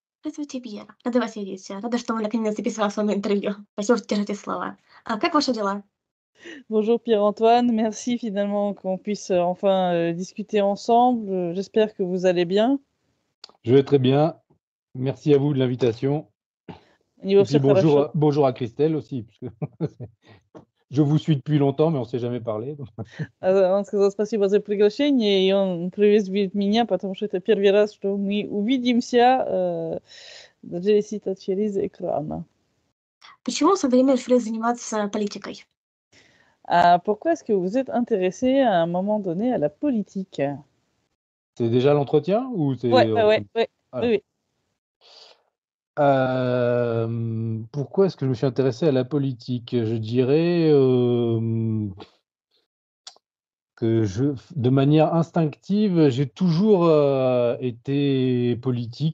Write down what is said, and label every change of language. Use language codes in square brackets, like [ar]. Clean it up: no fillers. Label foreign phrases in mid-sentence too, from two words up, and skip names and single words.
[ru] Здравствуйте, Вера. Рада вас видеть. Рада, что мы наконец записываем с вами интервью. Спасибо, что держите слово. Как ваши дела? [fr] Bonjour Pierre-Antoine, merci finalement qu'on puisse enfin discuter ensemble. J'espère que vous allez bien. Je vais très bien. Merci à vous de l'invitation. [ru] Не [fr] Et [ru] во [fr] puis [ru] всех хорошо. [fr] bonjour à Christelle aussi, puisque je vous suis depuis longtemps, mais on ne s'est jamais parlé. [ru] Он сказал спасибо за приглашение, и он приветствует меня, потому что это первый раз, что мы увидимся даже если это через экран. Почему в свое время решили заниматься политикой? [fr] Pourquoi est-ce que vous êtes intéressé à un moment donné à la politique? C'est déjà l'entretien ou c'est... Ouais, Voilà. oui. Pourquoi est-ce que je me suis intéressé à la politique? Je dirais que de manière instinctive, j'ai toujours été politique.